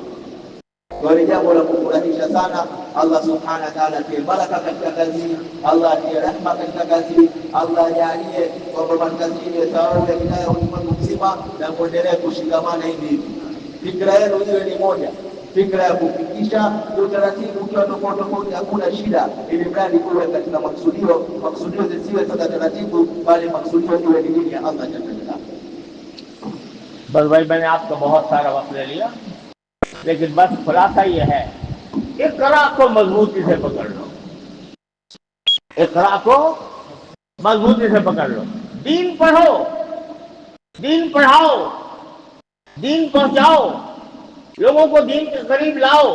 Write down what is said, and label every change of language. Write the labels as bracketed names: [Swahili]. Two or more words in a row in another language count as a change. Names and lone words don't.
[Swahili] Kwa hiyo jambo la kufurahisha sana. [Arabic] الله سبحانه وتعالى [Swahili] atie baraka katika kazi hii, Allah atie rehema katika kazi hii, Allah ajalie kwamba kazi hii itawawe wilaya ulimwengu mzima na muendelee kushikamana hivi. Fikra yenu iwe ni moja, fikra ya kufikisha utaratibu ukiwa tofauti, hakuna shida, ili mradi uwe katika maksudio zisiwe sasa taratibu, bali maksudio iwe ni dini ya [Arabic] الله جل جلاله. [Hindi] बस भाई, मैंने आपका बहुत सारा वक्त ले लिया, लेकिन बस खुलासा ये है, इक़रा को मजबूती से पकड़ लो, इक़रा को मजबूती से पकड़ लो। दीन पढ़ो, दीन पढ़ाओ, दीन पहुंचाओ, लोगों को दीन के करीब लाओ।